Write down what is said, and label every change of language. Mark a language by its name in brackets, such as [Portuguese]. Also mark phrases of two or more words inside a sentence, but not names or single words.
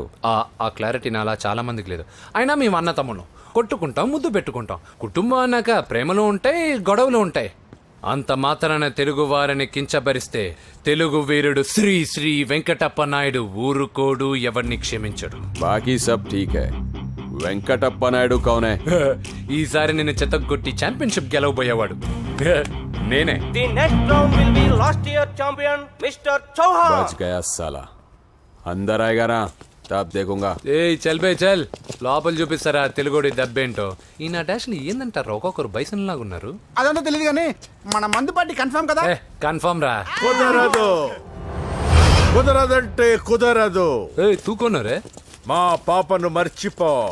[Telugu] ఆ క్లారిటీ నాలా చాలా మందికి లేదు. అయినా మేము అన్న తమ్మును కొట్టుకుంటాం, ముద్దు పెట్టుకుంటాం. కుటుంబం అన్నాక ప్రేమలు ఉంటాయి, గొడవలు ఉంటాయి. అంత మాత్రాన తెలుగు వారిని కించబరిస్తే తెలుగు వీరుడు శ్రీ శ్రీ వెంకటప్ప నాయుడు ఊరుకోడు, ఎవరిని క్షమించడు. [Hindi] बाकी सब ठीक है. వెంకటప్ప నాయుడు कौन है? [Telugu] ఈసారి నిన్ను చెత్తగొట్టి ఛాంపియన్షిప్ గెలవబోయేవాడు నేనే. [English] The next round will be last year champion Mister Chauhan. [Hindi] बच गया साला। अंदर आएगा ना? तब देखूँगा. ए चल बे चल, [Telugu] లోపల చూపిస్తారా తెలుగుడి దెబ్బేంటో. ఈ నా డాష్ ని ఏందంటారు, ఒక్కొక్కరు బైసన్ లాగా ఉన్నారు. అదంతా తెలియదు కానీ మన మందు [English] party confirm [Telugu] కదా. కన్ఫర్మ్ రా. కుదరదు, కుదరదంటే కుదరదు. తూకోనరే మా పాపను మర్చిపో.